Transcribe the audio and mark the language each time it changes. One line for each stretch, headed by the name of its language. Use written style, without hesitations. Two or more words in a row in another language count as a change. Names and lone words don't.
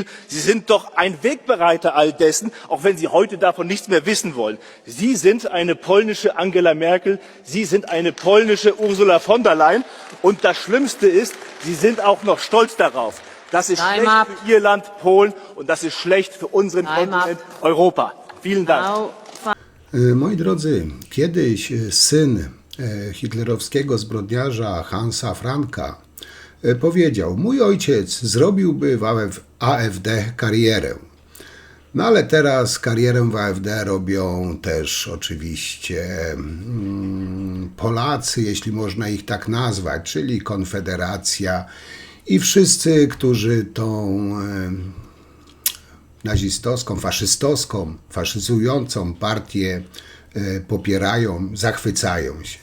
German: Sie sind doch ein Wegbereiter all dessen, auch wenn Sie heute davon nichts mehr wissen wollen. Sie sind eine polnische Angela Merkel. Sie sind eine polnische Ursula von der Leyen. Und das Schlimmste ist, Sie sind auch noch stolz darauf. Das ist schlecht für Ihr Land Polen und das ist schlecht für unseren Kontinent Europa. Vielen Dank.
Polish: Moi drodzy, kiedyś syn hitlerowskiego zbrodniarza Hansa Franka powiedział: mój ojciec zrobiłby w AfD karierę. No ale teraz karierę w AfD robią też oczywiście Polacy, jeśli można ich tak nazwać, czyli Konfederacja i wszyscy, którzy tą nazistowską, faszystowską, faszyzującą partię popierają, zachwycają się.